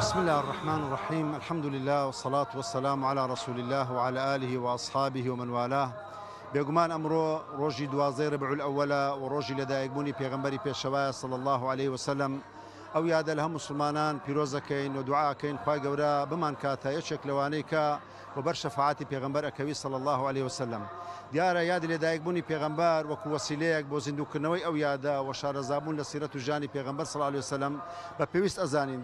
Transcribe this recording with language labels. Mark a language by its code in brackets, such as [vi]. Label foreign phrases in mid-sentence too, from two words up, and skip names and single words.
[ar] الله الرحمن الرحيم. الحمد لله والصلاة والسلام على رسول الله وعلى آله وأصحابه ومن والاه. [ckb] بێگومان ئەمڕۆ ڕۆژی 12 ربیع الأول و ڕۆژی لەدایکبوونی پێغەمبەری پێشەوایە [ar] صلی الله عليه وسلم. [ckb] ئەو یادە لە هەموو مسلمانان پیرۆزەکەین و دوعاکەین خوای گەورە بمان کاتە یەکێک لەوانەی کە وبەر شەفاعەتی پێغەمبەر ئەکەوی [ar] صلی الله عليه وسلم. [ckb] دیارە یادی لەدایکبوونی پێغەمبەر وەکو وەسیلەیەک بۆ زیندووکردنەوەی ئەو یادە و شارەزابوون لە سیرەت و ژانی پێغەمبەر [ar] صلی الله عليه وسلم [ckb] بە پێویست ئەزانین.